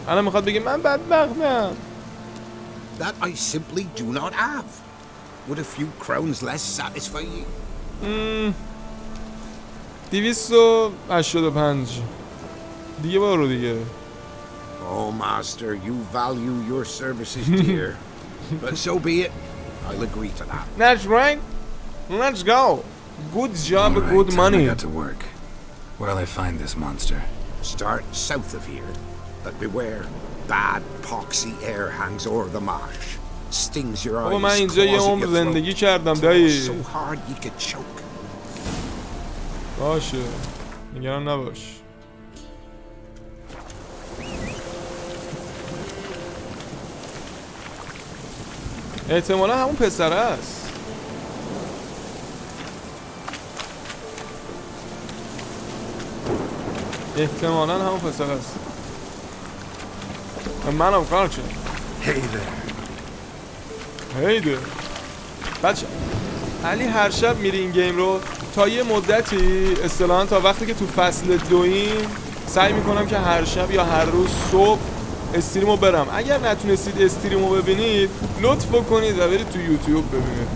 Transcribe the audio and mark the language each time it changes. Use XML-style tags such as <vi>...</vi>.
<fa>الان میخواد بگه من بدبختم.</fa> <en>That I simply do not have. Would a few crowns less satisfy you?</en> <fa>285 دیگه برو دیگه.</fa> <en>Oh, master, you value your services dear. But so be it. I'll agree to that. That's right. Let's go. Good job, right, good money. I got to work. Where'll I find this monster? Start south of here, but beware. Bad poxy air hangs o'er the marsh. Stings your eyes.</en> <fa>من اینجا یه عمر زندگی کردم دایی.</fa> <en>So hard you could choke.</en> <fa>باشه. نگران نباش. احتمالا همون پسره است. احتمالا همون پسره است. منم کار چه؟</fa> <en>Hey there. Hey there.</en> <fa>بچه علی هر شب میری این گیم رو تا یه مدتی اصطلاحاً تا وقتی که تو فصل 2 سعی میکنم که هر شب یا هر روز صبح استریمو برم. اگر نتونستید استریمو ببینید لطف کنید و برید تو یوتیوب ببینید.</fa>